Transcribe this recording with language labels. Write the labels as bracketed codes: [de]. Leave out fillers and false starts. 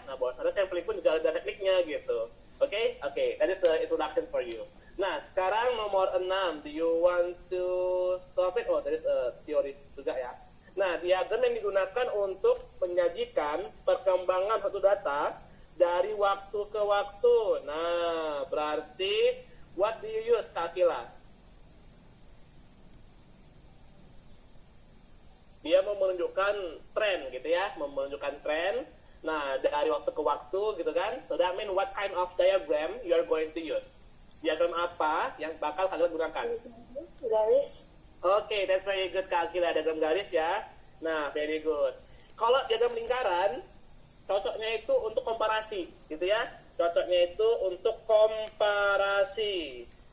[id] Nah, bahwasannya sampling pun juga ada tekniknya gitu. [en] Oke, that is the introduction for you. Nah, [id] sekarang nomor 6. [en] Do you want to solve it? Oh, there is a theory juga ya. [id] Nah, diagram yang digunakan untuk menyajikan perkembangan satu data dari waktu ke waktu. [en] Nah, [id] berarti [en] what do you use, Kak Akila? [id] Dia mau menunjukkan tren gitu ya, menunjukkan tren. Nah, dari waktu ke waktu gitu kan. [en] So that means what kind of diagram you are going to use? [id] Diagram apa yang bakal kalian gunakan? Garis. [en] Oke, that's very good Kak Akila, [id] diagram garis ya. [en] Nah, very good. [id] Kalau diagram lingkaran, cocoknya itu untuk komparasi gitu ya. Cocoknya itu untuk komparasi.